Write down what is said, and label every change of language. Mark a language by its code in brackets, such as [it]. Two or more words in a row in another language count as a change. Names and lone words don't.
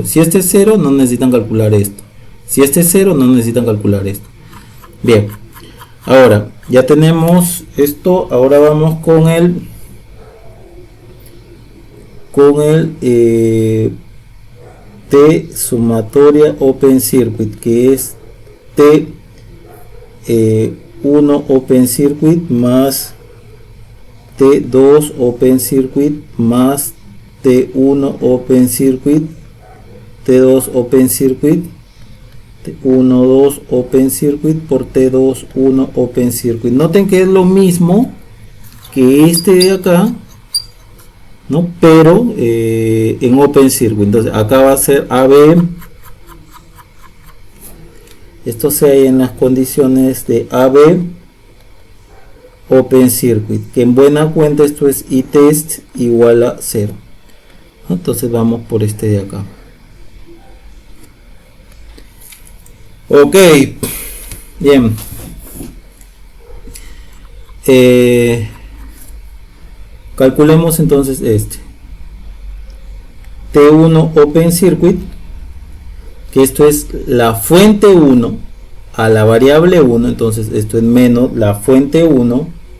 [es] Si este es 0, no necesitan calcular esto. Si este es 0, no necesitan calcular esto. Bien. Ahora, ya tenemos esto. Ahora vamos con el T sumatoria [en] open circuit, [es] que es T1 [en] open circuit [es] más T2 [en] open circuit [es] más T1 [en] open circuit, [es] T2 [en] open circuit, [es] T1 2 [en] open circuit [es] por T2 1 [en] open circuit. [es] Noten que es lo mismo que este de acá, ¿no? Pero en [en] open circuit. [es] Entonces acá va a ser AB. Esto se halla en las condiciones de AB [en] open circuit, [es] que en buena cuenta esto es ITEST igual a 0. Entonces vamos por este de acá. Ok, bien. Calculemos entonces este T1 [en] open circuit, [es] que esto es la fuente 1 a la variable 1, entonces esto es menos la fuente 1